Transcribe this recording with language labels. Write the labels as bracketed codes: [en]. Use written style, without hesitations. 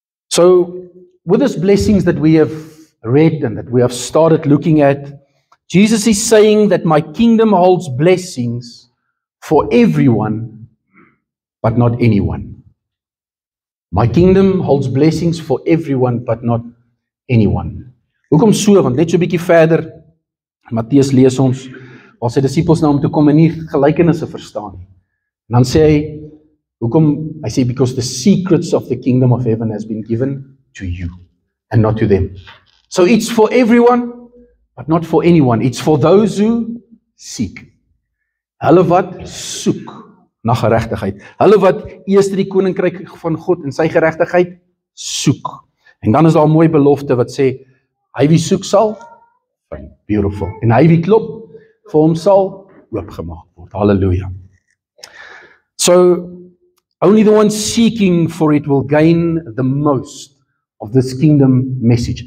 [en] So, with these blessings that we have read and that we have started looking at, Jesus is saying that my kingdom holds blessings for everyone, but not anyone. My kingdom holds blessings for everyone, but not anyone. [af] Hoekom so? Want net so 'n bietjie verder, Matteus lees ons, waar sy disippels na hom toe kom en nie gelykenisse verstaan nie. En dan sê hy, hoekom? Hy sê, [en] because the secrets of the kingdom of heaven has been given to you, and not to them. So it's for everyone, but not for anyone. It's for those who seek. [af] Hulle wat soek na geregtigheid. Hulle wat eers die koninkryk van God en sy geregtigheid soek. En dan is daar 'n mooi belofte wat sê, hy wie soek sal vind. Beautiful. En hy wie klop, vir hom sal oopgemaak word. Halleluja. [en] So, only the one seeking for it will gain the most of this kingdom message.